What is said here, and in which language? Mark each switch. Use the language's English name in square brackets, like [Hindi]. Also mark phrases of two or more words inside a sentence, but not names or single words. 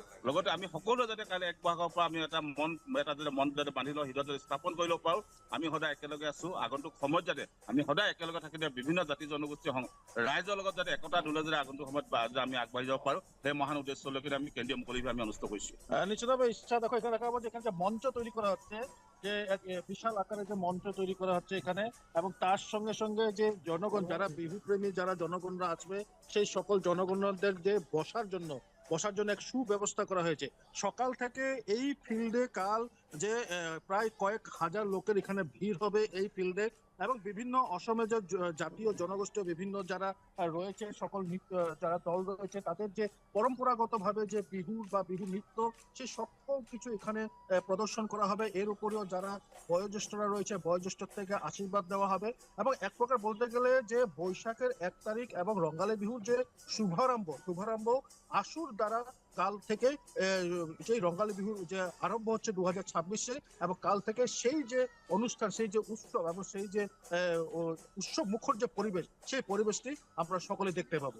[Assamese] লগতে আমি সকলোৱে যাতে কাইলৈ এক বহাগৰ পৰা আমি এটা মন যাতে বান্ধি লওঁ, হৃদয়ত যাতে স্থাপন কৰি ল'ব পাৰোঁ। আমি সদায় একেলগে আছোঁ। আগন্তুক সময়ত যাতে আমি সদায় একেলগে থাকি বিভিন্ন জাতি জনগোষ্ঠীৰ ৰাইজৰ লগত যাতে একতা দোলে যাতে আগন্তুক সময়ত আমি আগবাঢ়ি যাব পাৰোঁ, সেই মহান উদ্দেশ্যলৈকে আমি কেন্দ্ৰীয় মুকলি বিহু আমি অনুষ্ঠিত কৰিছোঁ। [Bangla] নিশ্চিতভাবে ইচ্ছা দেখো এখানে দেখা যাচ্ছে এখানে যে মঞ্চ তৈরি করা হচ্ছে, যে এক বিশাল আকারে যে মঞ্চ তৈরি করা হচ্ছে এখানে, এবং তার সঙ্গে সঙ্গে যে জনগণ যারা বিহু প্রেমী যারা জনগণরা আসবে সেই সকল জনগণদের যে বসার জন্য এক সুব্যবস্থা করা হয়েছে। সকাল থেকে এই ফিল্ডে কাল যে প্রায় কয়েক হাজার লোকের এখানে ভিড় হবে এই ফিল্ডে, এবং বিভিন্ন অসমে যে জাতীয় জনগোষ্ঠী বিভিন্ন যারা রয়েছে সকল যারা দল রয়েছে তাদের যে পরম্পরাগতভাবে যে বিহু বা বিহু নৃত্য সেই সকল কিছু এখানে প্রদর্শন করা হবে। এর উপরেও যারা বয়োজ্যেষ্ঠরা রয়েছে বয়োজ্যেষ্ঠ থেকে আশীর্বাদ দেওয়া হবে, এবং এক প্রকার বলতে গেলে যে বৈশাখের 1 তারিখ এবং রঙ্গালী বিহুর যে শুভারম্ভ আসুর দ্বারা কাল থেকে সেই রঙ্গালী বিহুর যে আরম্ভ হচ্ছে 2026-এ, এবং কাল থেকে সেই যে অনুষ্ঠান সেই যে উৎসব এবং সেই যে উৎসব মুখর যে পরিবেশ সেই পরিবেশটি আমরা সকলে দেখতে পাবো।